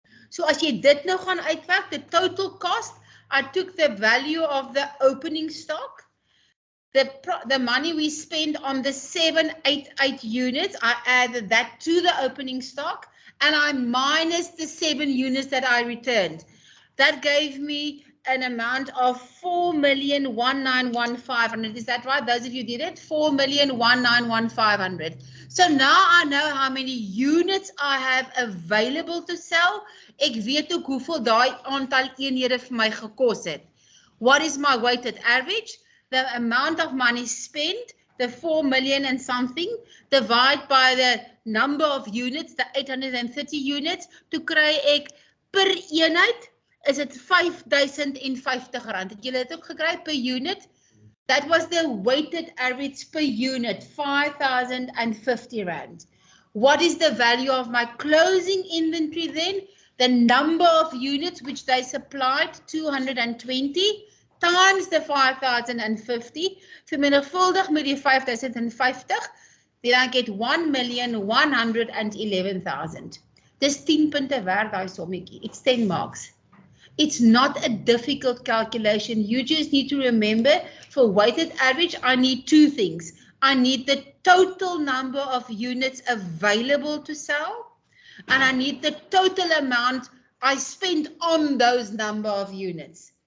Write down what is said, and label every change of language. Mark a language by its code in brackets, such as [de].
[af] So as jy dit nou gaan uitwerk, [en] the total cost, I took the value of the opening stock, the money we spent on the 788 units, I added that to the opening stock, and I minus the 7 units that I returned. That gave me an amount of 4,191,500. Is that right? Those of you did it? 4,191,500. So now I know how many units I have available to sell. [af] Ek weet ook hoeveel daai aantal eenhede vir my gekos het. [en] What is my weighted average? The amount of money spent, the 4 million and something, divide by the number of units, the 830 units, to [af] kry ek per eenheid, [en] is it 5,050 rand. [af] Het julle dit ook gekry [en] per unit? That was the weighted average per unit, 5,050 rand. What is the value of my closing inventory then? The number of units which they supplied, 220, times the 5,050, [af] vermenigvuldig met die 5,050, [en] then I get 1,111,000. [af] Dis 10 punte werd daai sommetjie. [en] It's 10 marks. It's not a difficult calculation. You just need to remember, for weighted average, I need 2 things. I need the total number of units available to sell, and I need the total amount I spent on those number of units.